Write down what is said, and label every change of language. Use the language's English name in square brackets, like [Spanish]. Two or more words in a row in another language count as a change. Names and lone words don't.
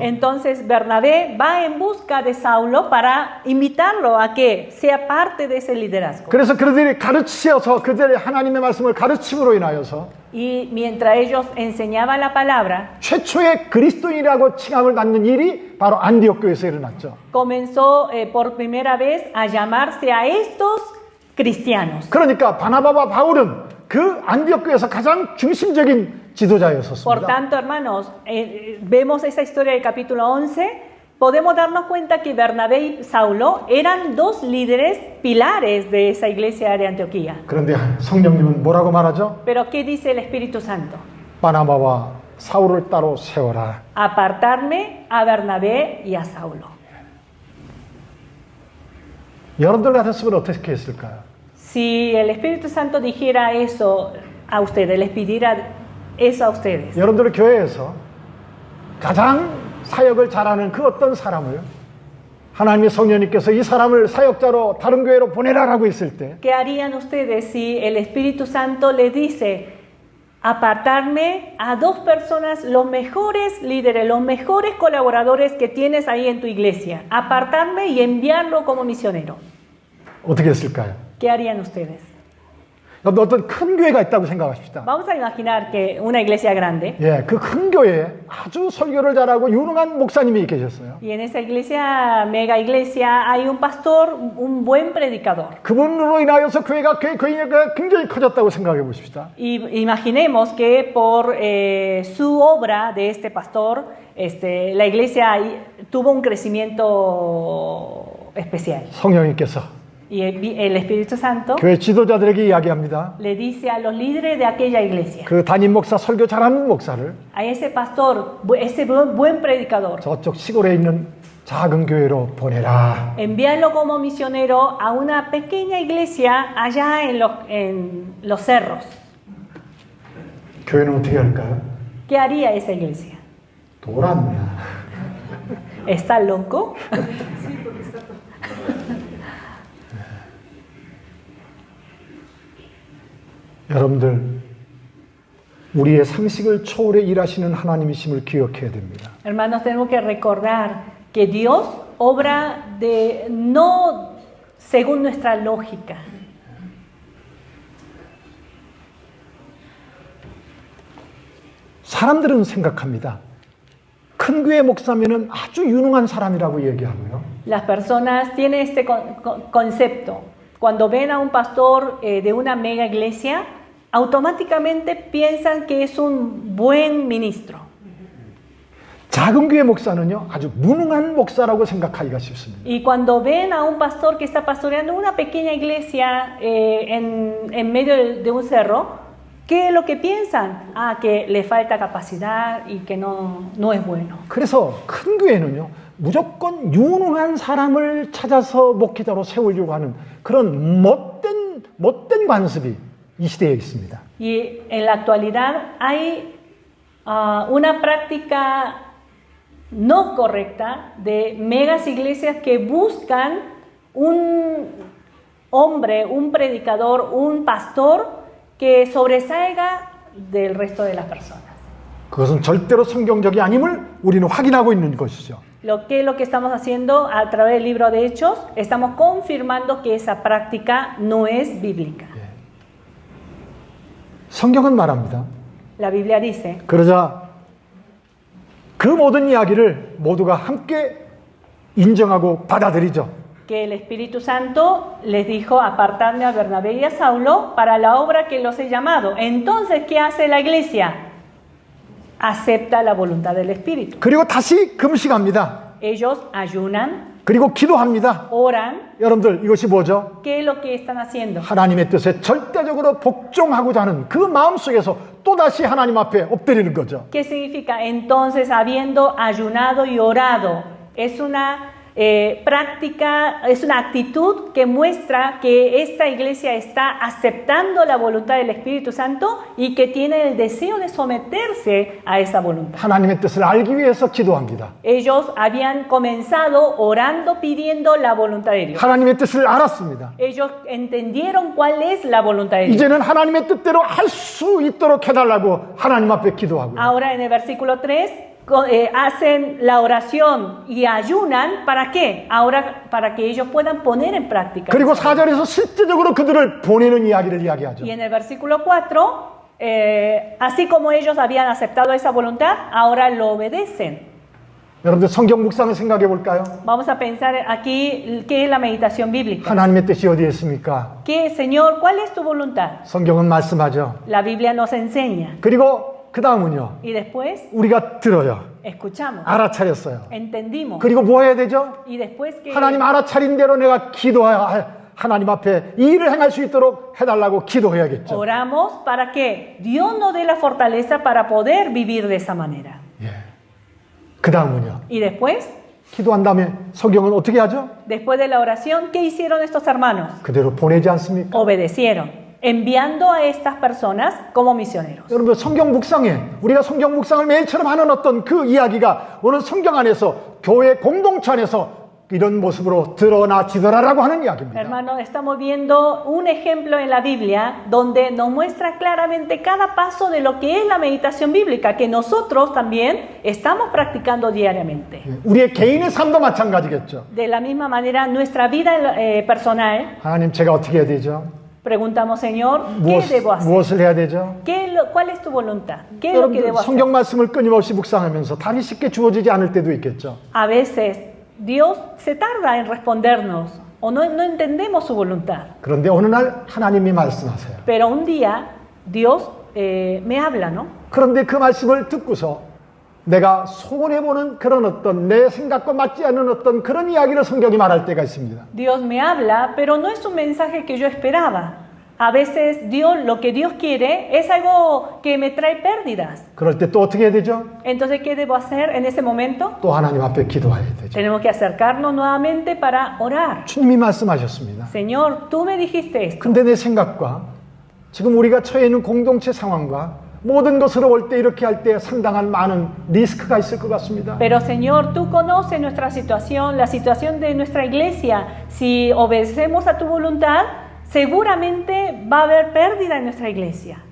[Spanish] entonces Bernabé va en busca de Saulo para invitarlo a que sea parte de ese liderazgo. [Korean] 그래서 그들이 가르치셔서 그들의 하나님의 말씀을 가르침으로 인하여서 [Spanish] Y mientras ellos enseñaban la palabra, [Korean] 최초의 그리스도인이라고 칭함을 받는 일이 바로 안디옥 교회에서 일어났죠. [Spanish] comenzó por primera vez a llamarse a estos cristianos. [Korean] 그러니까 바나바와 바울은 그 안디옥 교회에서 가장 중심적인 [Spanish] Por [Korean] 지도자였었습니다. [Spanish] tanto, hermanos, vemos esa historia del capítulo 11, podemos darnos cuenta que Bernabé y Saulo eran dos líderes pilares de esa iglesia de Antioquía. [Korean] 그런데 성령님은 뭐라고 말하죠? [Spanish] Pero ¿qué dice el Espíritu Santo? [Korean] 바나바와 사울을 따로 세워라. [Spanish] Apartarme a Bernabé y a Saulo. [Korean] 여러분들 같았으면 어떻게 했을까요? [Spanish] Si el Espíritu Santo dijera eso a ustedes, les pidiera eso a ustedes, [Korean] 여러분들 교회에서 가장 사역을 잘하는 그 어떤 사람을 하나님의 성령님께서 이 사람을 사역자로 다른 교회로 보내라라고 했을 때 [Spanish] ¿qué harían ustedes si el Espíritu Santo les dice apartarme a dos personas, los mejores líderes, los mejores colaboradores que tienes ahí en tu iglesia, apartarme y enviarlo como misionero? [Korean] 어떻게 했을까요? [Spanish] ¿Qué harían ustedes? [Korean] 여러분 어떤 큰 교회가 있다고 생각합시다. [Spanish] Vamos a imaginar que una iglesia grande, [Korean] 그 큰 교회에 아주 설교를 잘하고 유능한 목사님이 계셨어요. [Spanish] y en esa iglesia, mega iglesia, hay un pastor, un buen predicador. [Korean] 그분으로 인하여서 교회가 굉장히 커졌다고 생각해 보십시다. [Spanish] Y imaginemos que por su obra de este pastor, la iglesia tuvo un crecimiento especial. [Korean] 성령님께서 [Spanish] Y el Espíritu Santo [Korean] 교회 지도자들에게 이야기합니다. [Spanish] le dice a los líderes de aquella iglesia, [Korean] 그 담임 목사 설교 잘하는 목사를 [Spanish] a ese pastor, ese buen predicador, [Korean] 저쪽 시골에 있는 작은 교회로 보내라. [Spanish] envíalo como misionero a una pequeña iglesia allá en los cerros. [Korean] 교회는 어떻게 할까요? [Spanish] ¿Qué haría esa iglesia? [Korean] 돌았냐? [Spanish] ¿Está loco? [Korean] 여러분들, 우리의 상식을 초월해 일하시는 하나님이심을 기억해야 됩니다. [Spanish] Hermanos, tenemos que recordar que Dios obra no según nuestra lógica. [Korean] 사람들은 생각합니다. 큰 교회 목사면은 아주 유능한 사람이라고 얘기하고요. [Spanish] Las personas tienen este concepto. Cuando ven a un pastor de una mega iglesia, automáticamente piensan que es un buen ministro. [Korean] 작은 교회 목사는요, 아주 무능한 목사라고 생각하기가 쉽습니다. [Spanish] Y cuando ven a un pastor que está pastoreando una pequeña iglesia en medio de un cerro, ¿qué es lo que piensan? Ah, que le falta capacidad y que no es bueno. [Korean] 그래서 큰 교회는요, 무조건 유능한 사람을 찾아서 목회자로 세우려고 하는 그런 못된 관습이 이 시대에 있습니다. [Spanish] Y en la actualidad hay una práctica no correcta de megas iglesias que buscan un hombre, un predicador, un pastor que sobresalga del resto de las personas. [Korean] 그것은 절대로 성경적이 아님을 우리는 확인하고 있는 것이죠. [Spanish] Lo que estamos haciendo a través del libro de Hechos, estamos confirmando que esa práctica no es bíblica. [Korean] 성경은 말합니다. [Spanish] La Biblia dice [Korean] 그러자 그 모든 이야기를 모두가 함께 인정하고 받아들이죠. [Spanish] que el Espíritu Santo les dijo: apartadme a Bernabé y a Saulo para la obra que los he llamado. Entonces, ¿qué hace la iglesia? Acepta la voluntad del Espíritu. [Korean] 그리고 다시 금식합니다. [Spanish] Ellos ayunan, [Korean] 그리고 기도합니다. [Spanish] oran. [Korean] 여러분들, 이것이 뭐죠? [Spanish] ¿Qué es lo que están haciendo? [Korean] 하나님의 뜻에 절대적으로 복종하고자 하는 그 마음속에서 또다시 하나님 앞에 엎드리는 거죠. [Spanish] ¿Qué significa? Entonces, habiendo ayunado y orado, es una práctica, es una actitud que muestra que esta iglesia está aceptando la voluntad del Espíritu Santo y que tiene el deseo de someterse a esa voluntad. [Korean] 하나님의 뜻을 알기 위해서 기도합니다. [Spanish] Ellos habían comenzado orando, pidiendo la voluntad de Dios. [Korean] 하나님의 뜻을 알았습니다. [Spanish] Ellos entendieron cuál es la voluntad de Dios. [Korean] 이제는 하나님의 뜻대로 할 수 있도록 해달라고 하나님 앞에 기도하고요. [Spanish] Ahora en el versículo 3 hacen la oración y ayunan. ¿Para qué? Ahora para que ellos puedan poner en práctica. [Korean] 그리고 4절에서 실제적으로 그들을 보내는 이야기를 이야기하죠. [Spanish] Y en el versículo 4, así como ellos habían aceptado esa voluntad, ahora lo obedecen. [Korean] 여러분들 성경 묵상을 생각해 볼까요? [Spanish] Vamos a pensar aquí qué es la meditación bíblica. [Korean] 하나님의 뜻이 어디에 있습니까? [Spanish] ¿Qué, Señor, cuál es tu voluntad? [Korean] 성경은 말씀하죠. [Spanish] La Biblia nos enseña. [Korean] 그리고 그 다음은요. [Spanish] Y después [Korean] 우리가 들어요. [Spanish] escuchamos. [Korean] 알아차렸어요. [Spanish] Entendimos. [Korean] 그리고 뭐 해야 되죠? [Spanish] Y después que [Korean] 하나님 알아차린 대로 내가 하나님 앞에 이 일을 행할 수 있도록 해달라고 기도해야겠죠. [Spanish] oramos para que Dios nos dé la fortaleza para poder vivir de esa manera. [Korean] 예. 그 다음은요. [Spanish] Y después, [Korean] 기도한 다음에 성경은 어떻게 하죠? [Spanish] después de la oración, ¿qué hicieron estos hermanos? [Korean] 그대로 보내지 않습니까? [Spanish] Obedecieron, enviando a estas personas como misioneros. [Korean] 여러분 성경 묵상에 우리가 성경 묵상을 매일처럼 하는 어떤 그 이야기가 오늘 성경 안에서 교회 공동체 안에서 이런 모습으로 드러나지더라라고 하는 이야기입니다. [Spanish] Hermanos, estamos viendo un ejemplo en la Biblia donde nos muestra claramente cada paso de lo que es la meditación bíblica, que nosotros también estamos practicando diariamente. [Korean] 우리의 개인의 삶도 마찬가지겠죠. [Spanish] De la misma manera, nuestra vida personal, [Korean] 하나님 제가 어떻게 해야 되죠? [Spanish] preguntamos: Señor, ¿qué debo hacer? [Korean] 무엇을 해야 되죠? [Spanish] ¿Cuál es tu voluntad? ¿Qué es lo que [Korean] 여러분들 [Spanish] debo hacer? [Korean] 성경 말씀을 끊임없이 묵상하면서 답이 쉽게 주어지지 않을 때도 있겠죠. [Spanish] A veces Dios se tarda en respondernos o no entendemos su voluntad. [Korean] 그런데 어느 날 하나님이 말씀하세요. [Spanish] Pero un día Dios me habla, ¿no? [Korean] 그런데 그 말씀을 듣고서 내가 소원해보는 그런 어떤 내 생각과 맞지 않는 어떤 그런 이야기를 성경이 말할 때가 있습니다. [Spanish] Dios me habla, pero no es un mensaje que yo esperaba. A veces Dios, lo que Dios quiere es algo que me trae pérdidas. [Korean] 그럴 때 또 어떻게 해야 되죠? [Spanish] Entonces, ¿qué debo hacer en ese momento? [Korean] 또 하나님 앞에 기도해야 되죠. [Spanish] Tenemos que acercarnos nuevamente para orar. [Korean] 주님이 말씀하셨습니다. [Spanish] Señor, tú me dijiste esto. [Korean] 근데 내 생각과 지금 우리가 처해 있는 공동체 상황과 모든 것을 올 때 이렇게 할 때 상당한 많은 리스크가 있을 것 같습니다. [Spanish] Pero Señor, tú conoces nuestra situación, la situación de nuestra iglesia. Si obedecemos a tu voluntad, seguramente va a haber pérdida en nuestra iglesia.